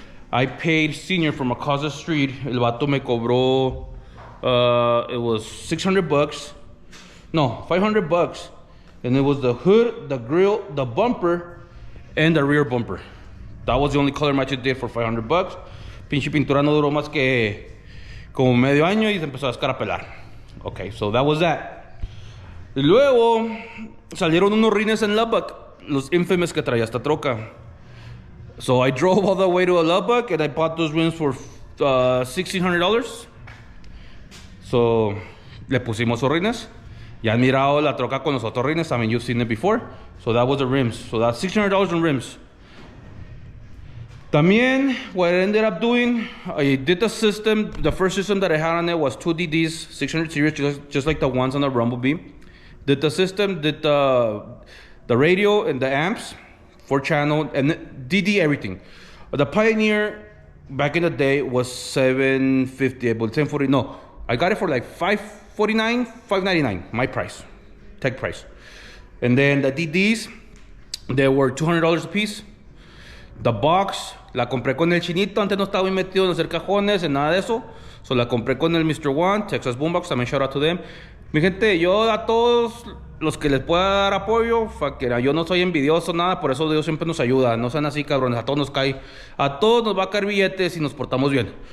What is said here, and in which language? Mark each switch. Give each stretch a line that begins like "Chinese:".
English: I paid Senior from across the street.
Spanish: El vato me cobró,
English: it was $600. No, $500. And it was the hood, the grill, the bumper, and the rear bumper. That was the only color match it did for $500.
Spanish: Pinche pintura no duró más que como medio año y se empezó a escarapelar.
English: Ok, so that was that.
Spanish: Y luego salieron unos rines en Lubbock, los infamous que traía esta troca.
English: So I drove all the way to Lubbock and I bought those rims for $1,600.
Spanish: So le pusimos los rines. Ya han mirado la troca con los otros rines.
English: I mean, you've seen it before. So that was the rims. So that's $600 in rims. También, what I ended up doing, I did the system. The first system that I had on it was two DDs, 600 series, just like the ones on the Rumblebee. Did the system, did the radio and the amps, 4-channel, and DD everything. The Pioneer, back in the day, was $750, I believe, $1040. No, I got it for like $549, $599, my price, tech price. And then the DDs, they were $200 a piece. The box,
Spanish: la compré con el chinito. Antes no estaba muy metido en hacer cajones, en nada de eso. So la compré con el Mr. One, Texas Boombox. También
English: shout out to them.
Spanish: Mi gente, yo a todos los que les pueda dar apoyo, yo no soy envidioso, nada. Por eso Dios siempre nos ayuda. No sean así, cabrones. A todos nos cae. A todos nos va a caer billetes si nos portamos bien.